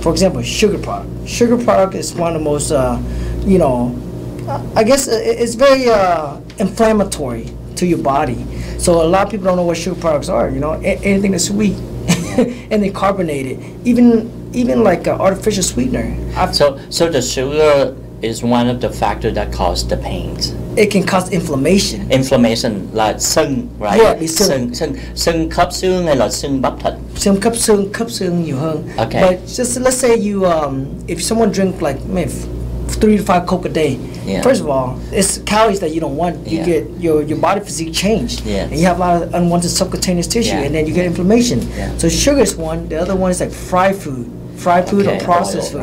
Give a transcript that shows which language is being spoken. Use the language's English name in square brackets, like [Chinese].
[English] For example, sugar product. Sugar product is one of the most, you know, I guess it's very inflammatory to your body. So a lot of people don't know what sugar products are. You know, anything that's sweet. And they carbonated, even like artificial sweetener. So the sugar is one of the factors that cause the pains. It can cause inflammation. [Vietnamese] Inflammation là sưng, right? Yeah, bị sưng. Sưng khớp xương hay là sưng bắp thịt? Sưng khớp xương nhiều hơn. [English] Okay. But just let's say you, if someone drink like maybe 3 to 5 Coke a day. Yeah. First of all, it's calories that you don't want. You get your body physique changed, and you have a lot of unwanted subcutaneous tissue, and then you get inflammation. So sugar is one. The other one is like fried food or processed food.